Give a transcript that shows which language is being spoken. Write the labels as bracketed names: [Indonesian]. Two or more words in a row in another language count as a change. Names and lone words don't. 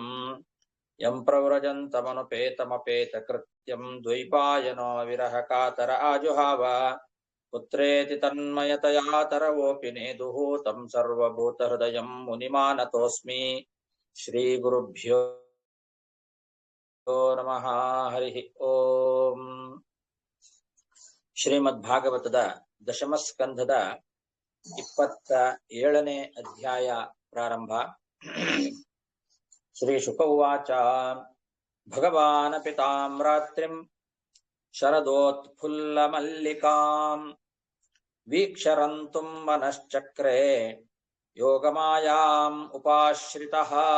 [Sanskrit] यं प्रव्रजन्तमनुपेतमपेतकृत्यं द्वैपायनो विरहकातर आजुहाव पुत्रेति तन्मयतया तरवोऽपि नेदुः तं सर्वभूतहृदयं मुनिमानतोऽस्मि। श्रीगुरुभ्यो नमः। हरिः ओम्. [Kannada] ಶ್ರೀಮದ್ಭಾಗವತದ ದಶಮಸ್ಕಂಧದ 27ನೇ ಅಧ್ಯಾಯ ಪ್ರಾರಂಭ. [Sanskrit] ಶ್ರೀ ಶುಕ ಉವಾಚ. ಭಗವಾನಪಿ ತಾಂ ರಾತ್ರಿಂ ಶರದೋತ್ಫುಲ್ಲಮಲ್ಲಿಕಾಂ ವೀಕ್ಷರಂತುಂ ಮನಶ್ಚಕ್ರೆ ಯೋಗಮಾಯಾಂ ಉಪಾಶ್ರಿತಃ.